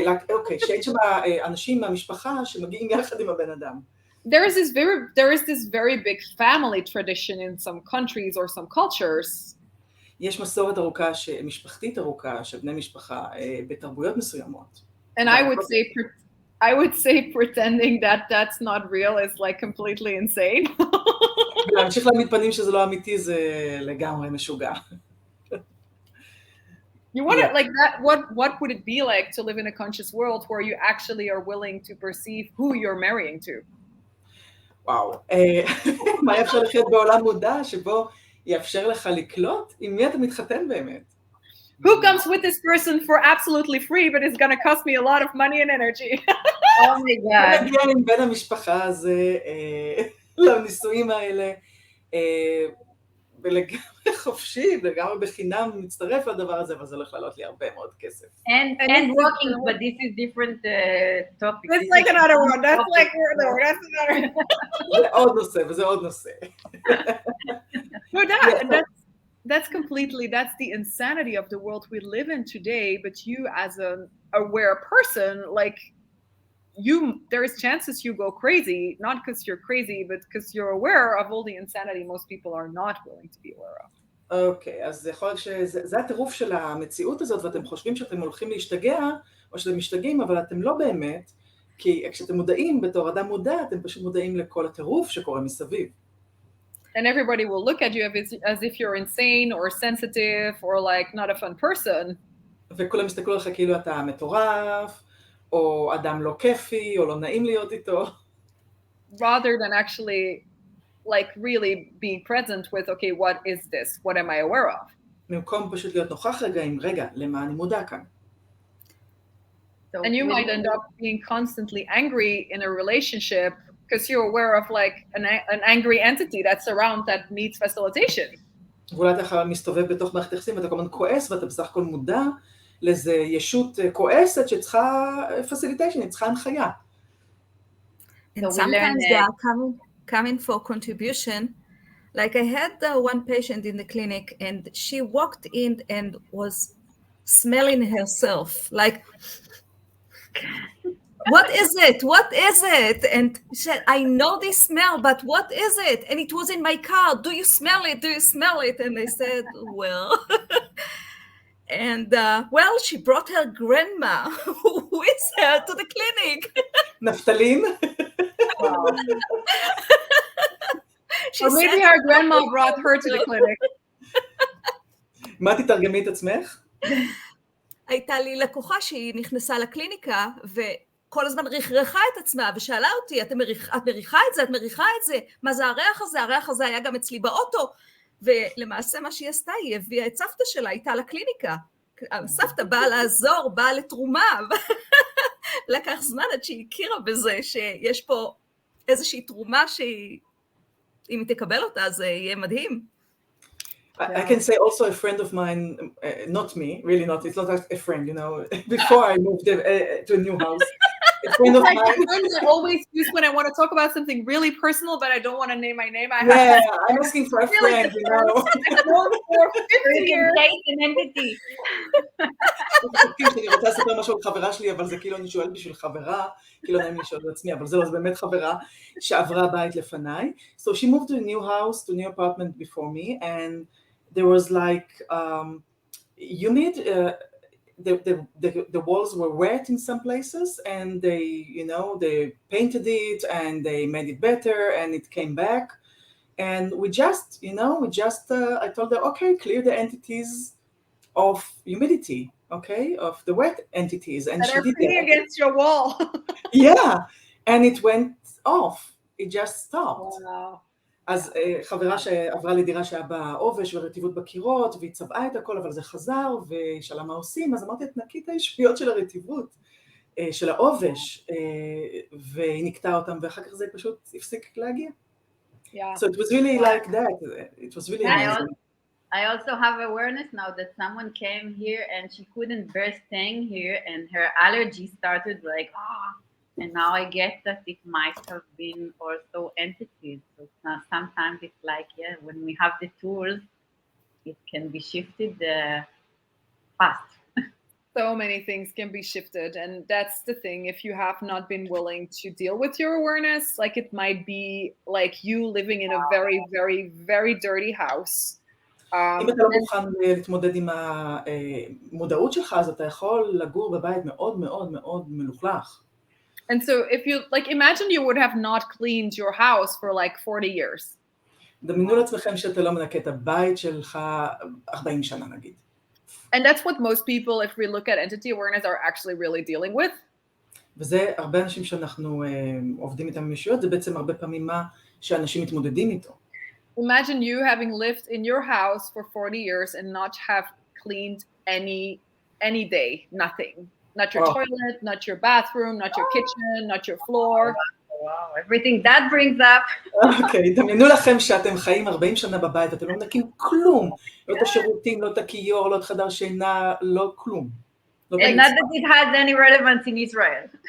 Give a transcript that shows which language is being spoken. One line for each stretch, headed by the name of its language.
Hebrew: אוקיי, שאין שם אנשים מהמשפחה שמגיעים יחד עם הבן אדם.
English: There is this very big family tradition in some countries or some cultures.
Hebrew: יש מסורת ארוכה, משפחתית ארוכה, של בני משפחה בתרבויות מסוימות.
English: And I would say pretending that that's not real is like completely insane.
Hebrew: להמשיך להעמיד פנים שזה לא אמיתי זה לגמרי משוגע.
English: You want to like that? What would it be like to live in a conscious world where you actually are willing to perceive who you're marrying to?
Hebrew: וואו, מה אפשר לחיות בעולם מודע שבו יאפשר לך לקלוט עם מי אתה מתחתן באמת?
English: Who comes with this person for absolutely free, but it's going to cost me a lot of money and energy? Oh my God.
Hebrew: נגיע עם בן המשפחה הזה לנישואים האלה, ולגמרי חופשי, לגמרי בחינם מצטרף לדבר הזה, אבל זה הולך לעלות לי הרבה מאוד כסף.
English: And walking, but this is different topic. That's like another one. That's like, no, that's another.
Hebrew: זה עוד נושא, וזה עוד נושא.
English: No, that's completely, that's the insanity of the world we live in today, but you as an aware person, like, there is chances you go crazy, not because you're crazy, but because you're aware of all the insanity most people are not willing to be aware of.
Hebrew: אוקיי, אז יכול להיות שזה הטירוף של המציאות הזאת, ואתם חושבים שאתם הולכים להשתגע, או שאתם משתגעים, אבל אתם לא באמת, כי כשאתם מודעים בתור אדם מודע, אתם פשוט מודעים לכל הטירוף שקורה מסביב.
English: And everybody will look at you as if you're insane or sensitive or like not a fun person.
Hebrew: וכולם מסתכלו לך כאילו אתה מטורף, או אדם לא כיפי, או לא נעים להיות איתו.
English: Rather than actually like really being present with, okay, what is this? What am I aware of?
Hebrew: במקום פשוט להיות נוכח רגע עם רגע, למה אני מודע כאן.
English: And you might end up being constantly angry in a relationship because you're aware of like an angry entity that's around that needs facilitation.
Hebrew: ואולי אתה מסתובב בתוך מערכת יחסים ואתה כל הזמן כועס ואתה בסך הכל מודע לאיזו ישות כועסת שצריכה facilitation, היא צריכה הנחיה.
English: And sometimes they are coming for contribution. Like I had one patient in the clinic and she walked in and was smelling herself like, what is it? What is it? And she said, I know this smell, but what is it? And it was in my car. Do you smell it? Do you smell it? And I said, well, and well, she brought her grandma with her to the clinic.
Hebrew: נפתלין?
English: Wow. Or maybe her grandma brought her to the clinic.
Hebrew: מה תתרגמי את עצמך? הייתה לי לקוחה שהיא נכנסה לקליניקה וכל הזמן רכרכה את עצמה ושאלה אותי, את מריחה את זה? את מריחה את זה? מה זה הריח הזה? הריח הזה היה גם אצלי באוטו. ולמעשה מה שהיא עשתה, היא הביאה את סבתא שלה איתה לקליניקה. סבתא באה לעזור, באה לתרומה. לקח זמן עד שהיא הכירה בזה שיש פה איזושהי תרומה שהיא, אם היא תקבל אותה, זה יהיה מדהים.
English: I can say also a friend of mine, not me, really not, it's not a friend, you know, before I moved to a new house. A friend of Like mine. the words I always use when I want to talk about something really personal, but I don't want to name my name. Yeah, I'm asking for a friend, you know. I've known for 50 years. an entity.
Hebrew: אני רוצה לספר משהו על חברה שלי, אבל זה כאילו אני שואלת בשביל חברה, כאילו נעים לי לשאול לעצמי, אבל זה באמת חברה שעברה בית לפניי.
English: So she moved to a new house, to a new apartment before me, and there was like humid, the walls were wet in some places, and they painted it and they made it better, and it came back, and we just I told her, okay, clear the entities of humidity, okay, of the wet entities, and she did that against your wall. Yeah, and it went off, it just stopped. Wow.
Hebrew: אז חברה שעברה לדירה שהיה בה עובש ורטיבות בקירות, והיא צבעה את הכל, אבל זה חזר, ושאלה מה עושים, אז אמרתי, תנקי את הישויות של הרטיבות, של העובש, והיא נקטעה אותם, ואחר כך זה פשוט הפסיק להגיע.
English: Yeah. So it was really like that, it was really amazing. I also have awareness now that someone came here and she couldn't bear staying here, and her allergy started like, and now I get that it might have been also entities. So sometimes it's like, yeah, when we have the tools, it can be shifted fast. So many things can be shifted, and that's the thing. If you have not been willing to deal with your awareness, like it might be like you living in a very, very, very dirty house.
Hebrew: אם אתה לא מוכן להתמודד עם המודעות שלך, אז אתה יכול לגור בבית מאוד מאוד מאוד מלוכלך.
English: And so if you, like, imagine you would have not cleaned your house for like 40 years.
Hebrew: דמיינו לעצמכם שאתה לא מנקה את הבית שלך 40 שנה נגיד.
English: And that's what most people, if we look at entity awareness, are actually really dealing with.
Hebrew: וזה הרבה אנשים שאנחנו עובדים איתם במישויות, זה בעצם הרבה פעמים מה שאנשים מתמודדים איתו.
English: Imagine you having lived in your house for 40 years and not have cleaned any day, nothing. Not your toilet, not your bathroom, not your kitchen, not your floor. Wow, everything that brings up.
Hebrew: אוקיי, דמיינו לכם שאתם חיים 40 שנה בבית, ואתם לא מנקים כלום. לא את השירותים, לא את הכיור, לא את חדר שינה, לא כלום.
English: And not that it has any relevance in Israel.